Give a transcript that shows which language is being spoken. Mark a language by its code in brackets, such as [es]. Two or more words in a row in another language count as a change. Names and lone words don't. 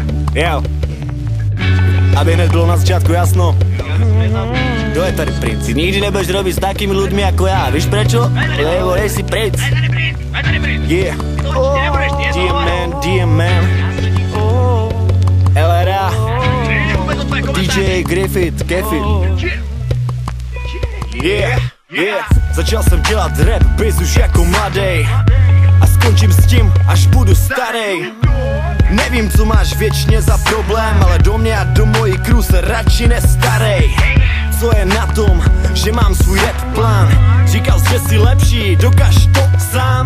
[cs] Jo. Aby hned bylo na začátku jasno. [sk] Kto je tady princ? Si nikdy nebudeš robiť s takými ľuďmi ako ja. Víš prečo? Lebo nejsi princ. [en] Yeah. Dear man. LRA. DJ Griffith, Kefir. Yeah. [cs] Začal jsem dělat rap biz už jako mladej. A skončím s tím, až budu starej. Nevím, co máš věčně za problém, ale do mě a do mojí crew se radši nestarej. Co je na tom, že mám svůj rap plán? Říkal jsi, že jsi lepší, dokaž to sám.